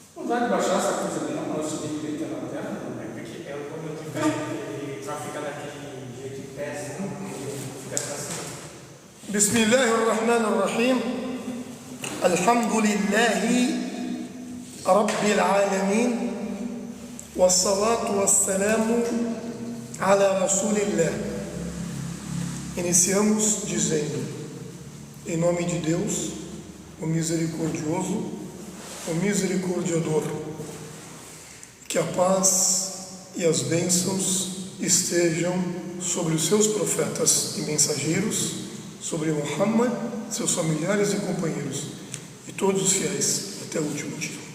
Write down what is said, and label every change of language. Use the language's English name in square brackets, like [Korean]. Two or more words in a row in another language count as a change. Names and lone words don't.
[Portuguese] vontade de baixar essa coisa ali, não, nosso vídeo que na tela, porque é quando eu te pego, ele só fica daquele jeito de pé, assim, fica assim. [Arabic] بسم الله الرحمن الرحيم. الحمد لله رب العالمين. والصلاة والسلام على رسول الله. [Portuguese] Iniciamos dizendo, em nome de Deus, o misericordioso, o misericordiador, que a paz e as bênçãos estejam sobre os seus profetas e mensageiros, sobre Muhammad, seus familiares e companheiros, e todos os fiéis até o último dia.